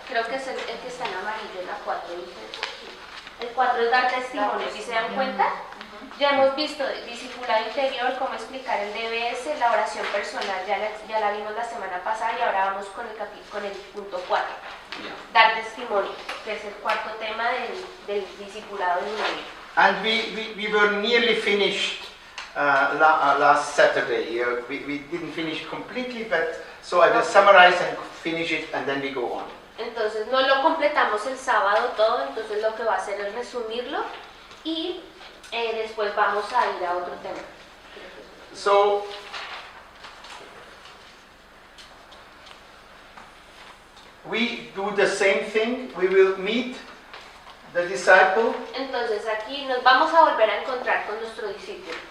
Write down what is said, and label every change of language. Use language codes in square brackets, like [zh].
[es] Creo que es el que está en amarillo, la 4. El 4 es dar testimonio, ¿sí se dan cuenta? Ya hemos visto discipulado interior, cómo explicar el DBS, la oración personal, ya la vimos la semana pasada y ahora vamos con el punto 4. Dar testimonio, que es el cuarto tema del discipulado en un año. [en] And we were nearly finished last Saturday. We didn't finish completely, but so I will summarize and finish it and then we go on. [es] Entonces no lo completamos el sábado todo, entonces lo que va a hacer es resumirlo y después vamos a ir a otro tema. [en] So we do the same thing. We will meet the disciple [es] Entonces aquí nos vamos a volver a encontrar con nuestro discípulo.